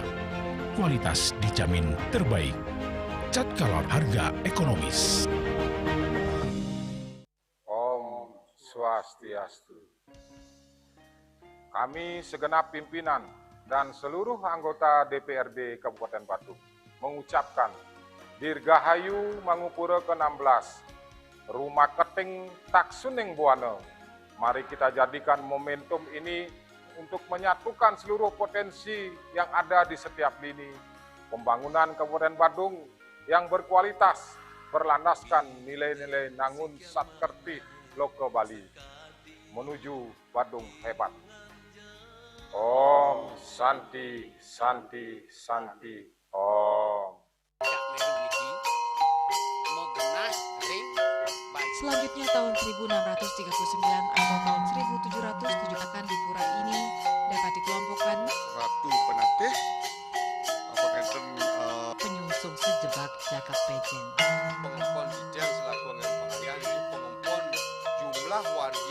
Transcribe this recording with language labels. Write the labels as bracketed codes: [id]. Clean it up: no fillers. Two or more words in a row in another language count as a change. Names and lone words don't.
[id] Kualitas dijamin terbaik. Cat Color, harga ekonomis. [ban] Om Swastiastu. [id] Kami segenap pimpinan dan seluruh anggota DPRD Kabupaten Badung mengucapkan Dirgahayu Mangupura ke-16. Rumah Keting Taksuning Buana. Mari kita jadikan momentum ini untuk menyatukan seluruh potensi yang ada di setiap lini pembangunan Kabupaten Badung yang berkualitas, berlandaskan nilai-nilai Nangun Satkerti Loka Bali menuju Badung hebat. [sa] Om Santi Santi Santi Om. [id] Selanjutnya tahun 1639 atau tahun 1707 akan di pura ini dapat dikelompokkan Ratu Penatih, penyungsung sejebak Jakab Pejen, pengempon Bijang selaku pengalian pengempon jumlah warga